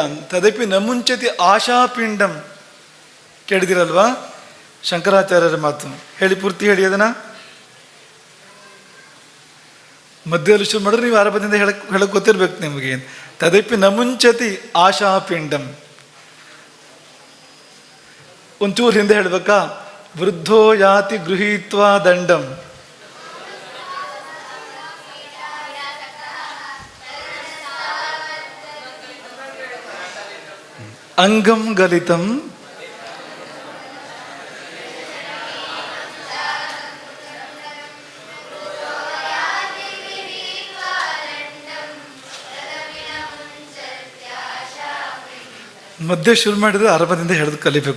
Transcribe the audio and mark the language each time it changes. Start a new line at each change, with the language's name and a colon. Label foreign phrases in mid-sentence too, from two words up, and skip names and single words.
Sanskrit: ತದಪಿ ನಮುಂಚತಿ ಆಶಾಪಿಂಡಂ.
Kannada: ಕೇಳಿದಿರಲ್ವಾ ಶಂಕರಾಚಾರ್ಯರ ಮಾತು? ಹೇಳಿ, ಪೂರ್ತಿ ಹೇಳಿ ಅದನ್ನು. ಮಧ್ಯದಲ್ಲಿ ಶುರು ಮಾಡಿದ್ರೆ ನೀವು ಆರಂಭದಿಂದ ಹೇಳಕ್ಕೆ ಗೊತ್ತಿರ್ಬೇಕು ನಿಮಗೆ.
Sanskrit: ತದಪಿ ನಮುಂಚತಿ ಆಶಾಪಿಂಡಂ.
Kannada: ಒಂಚೂರು ಹಿಂದೆ ಹೇಳ್ಬೇಕಾ?
Sanskrit: ವೃದ್ಧೋ ಯಾತಿ ಗೃಹೀತ್ವಾ ದಂಡಂ ಅಂಗಂ ಗಲಿತಂ
Kannada: ಮಧ್ಯೆ ಶುರು ಮಾಡಿದರೆ ಆರಂಭದಿಂದ ಹೇಳೋದು ಕಲಿಬೇಕು.